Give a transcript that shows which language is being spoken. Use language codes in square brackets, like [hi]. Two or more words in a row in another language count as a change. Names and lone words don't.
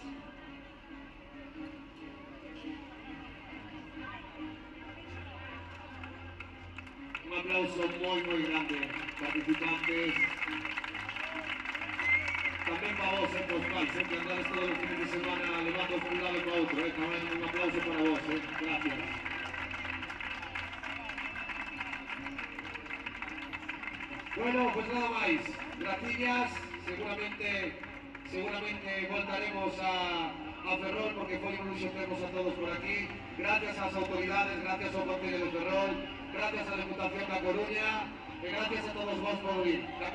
[es] Un aplauso muy grande, participantes. También para vos, Pascual, siempre andás todos los fines de semana levando un lado para otro, también un aplauso para vos, gracias. [gl] Bueno, pues nada máis. Graciñas, seguramente voltaremos a Ferrol porque foi un luxo termos a todos por aquí. Gracias ás autoridades, gracias ao Concello de Ferrol, gracias á Deputación da Coruña e gracias a todos vos por vir.